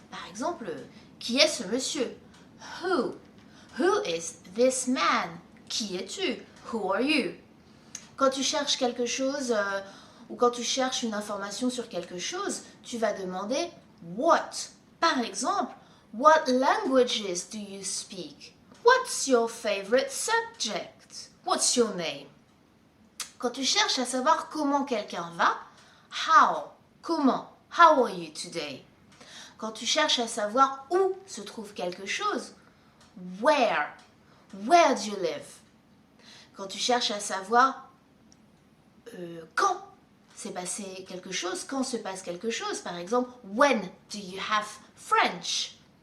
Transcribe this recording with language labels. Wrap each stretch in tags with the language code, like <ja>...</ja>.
<fr>Par exemple, qui est ce monsieur?</fr> <en>Who? Who is this man?</en> <fr>Qui es-tu?</fr> <en>Who are you?</en> <fr>Quand tu cherches quelque chose ou quand tu cherches une information sur quelque chose, tu vas demander what? Par exemple,</fr> <en>what languages do you speak? What's your favorite subject? What's your name?</en> <fr>Quand tu cherches à savoir comment quelqu'un va, how? Comment?</fr> <en>How are you today?</en> <fr>Quand tu cherches à savoir où se trouve quelque chose, where?</fr> <en>Where do you live?</en> <fr>Quand tu cherches à savoir quand s'est passé quelque chose, quand se passe quelque chose, par exemple,</fr> <en>when do you have French?</en>